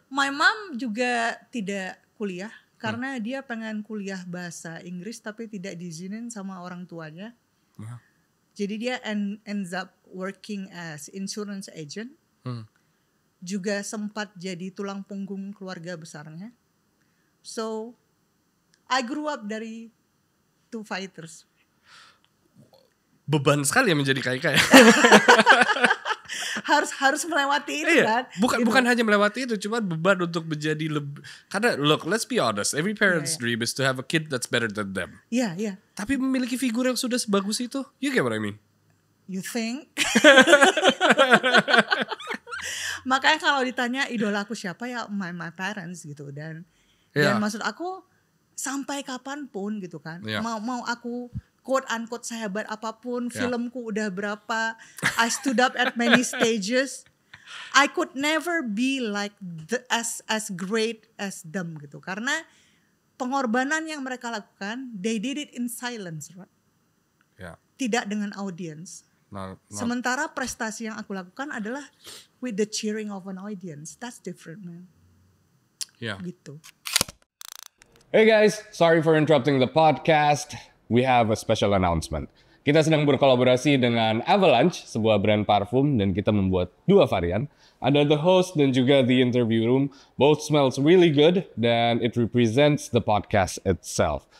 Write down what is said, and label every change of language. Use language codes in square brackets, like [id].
[en] My mom [id] juga tidak kuliah karena dia pengen kuliah bahasa Inggris tapi tidak diizinin sama orang tuanya. [en] Wow. [id] Jadi dia [en] ends up working as insurance agent. [id] Juga sempat jadi tulang punggung keluarga besarnya. [en] So, I grew up [id] dari [en] two fighters. [id] Beban sekali ya menjadi Kaika ya. harus melewati itu kan. Bukan hanya melewati itu, cuma beban untuk menjadi lebih. [en] Karena look, let's be honest, every parent's dream is to have a kid that's better than them. [id] Iya, iya. Tapi memiliki figur yang sudah sebagus itu, [en] you get what I mean? You think? [id] Makanya kalau ditanya idola aku siapa ya [en] my parents [id] gitu dan maksud aku sampai kapanpun gitu kan. Mau aku quote unquote sehebat apapun, filmku udah berapa, [en] I stood up at many stages, I could never be like as great as them gitu. [id] Karena pengorbanan yang mereka lakukan, [en] they did it in silence, right? [id] Tidak dengan audience. Sementara prestasi yang aku lakukan adalah [en] with the cheering of an audience. That's different, man. Gitu. Hey guys, sorry for interrupting the podcast. We have a special announcement. [id] Kita sedang berkolaborasi dengan Avalanche, sebuah brand parfum, dan kita membuat 2 varian. [en] Ada the host [id] dan juga [en] the interview room. Both smells really good, dan it represents the podcast itself.